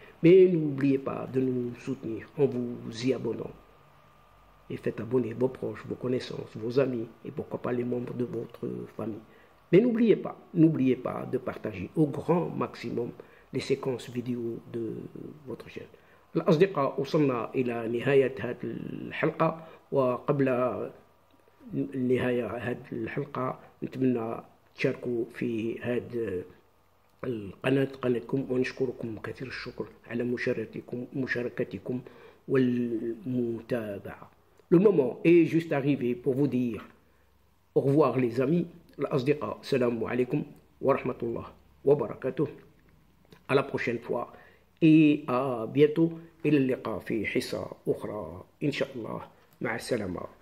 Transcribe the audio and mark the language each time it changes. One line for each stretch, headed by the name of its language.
French: Mais n'oubliez pas de nous soutenir en vous y abonnant. Et faites abonner vos proches, vos connaissances, vos amis et pourquoi pas les membres de votre famille. Mais n'oubliez pas de partager au grand maximum les séquences vidéo de votre chaîne.
Arabic: الأصدقاء وصلنا إلى نهاية هذه الحلقة، وقبل نهاية هذه الحلقة نتمنى تشاركوا في هذه القناة قناتكم، ونشكركم كثير الشكر على مشاركتكم والمتابعة.
French: Le moment est juste arrivé pour vous dire au revoir les amis.
Arabic: الأصدقاء السلام عليكم ورحمة الله وبركاته.
French: À la prochaine fois et à bientôt.
Arabic: إلى اللقاء في حصة أخرى إن شاء الله. مع السلامة.